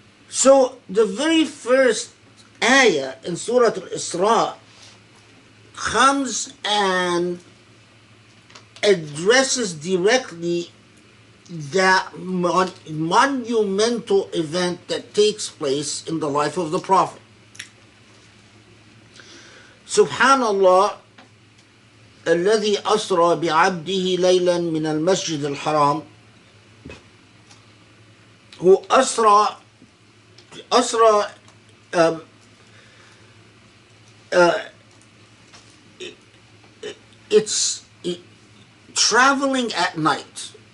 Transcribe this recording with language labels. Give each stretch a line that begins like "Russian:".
English: So the very first ayah in Surah Al-Isra comes and addresses directly that monumental event that takes place in the life of the Prophet.
Arabic: Subhanallah, الذي أسرى بعبده ليلا من المسجد الحرام.
English: Who أسرى it's traveling at night.